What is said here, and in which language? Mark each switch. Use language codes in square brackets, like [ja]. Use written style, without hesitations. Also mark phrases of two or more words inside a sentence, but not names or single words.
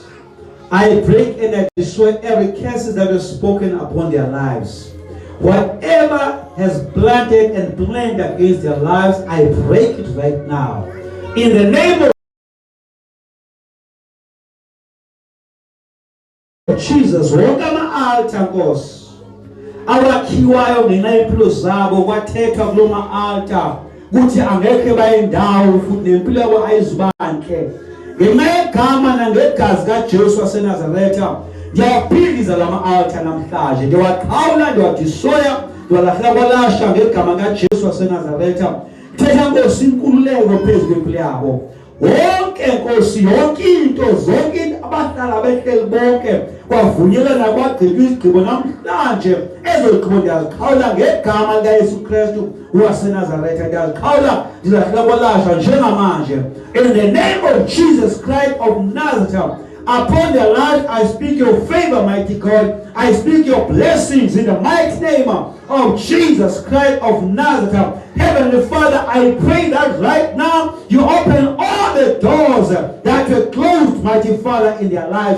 [en] I break and I destroy every curses that is spoken upon their lives. Whatever has planted and planned against their lives, I break it right now. In the name of Jesus, [xh] wonke ama-altar Nkosi awakhiwayo ngenxa yempilo zabo kwathethwa kulo ma-altar ukuthi angekhe bayendawo futhi nempilo yabo ayizubanhle ngenxa yegama nangegazi kaJesu waseNazaretha. Ndiyaphiliza lama altar namhlanje, ndiwaqhawula, ndiwadistroya, ndiwalahla kwalasha ngegama kaJesu waseNazaretha. Thetha Nkosi inkululeko phezu kwempilo yabo. Wonke Nkosi, yonke into, zonke abahlala behleli bonke kwavunyelana kwagqitywa izigqibo namhlanje. Ezo zigqibo ndiyaziqhawula ngegama likaYesu Kristu waseNazaretha. Ndiyaziqhawula, ndilahla kwalasha njengamanje. [en] In the name of Jesus Christ of Nazareth, upon their life, I speak your favor, mighty God. I speak your blessings in the mighty name of Jesus Christ of Nazareth. Heavenly Father, I pray that right now you open all the doors that were closed, mighty Father, in their lives.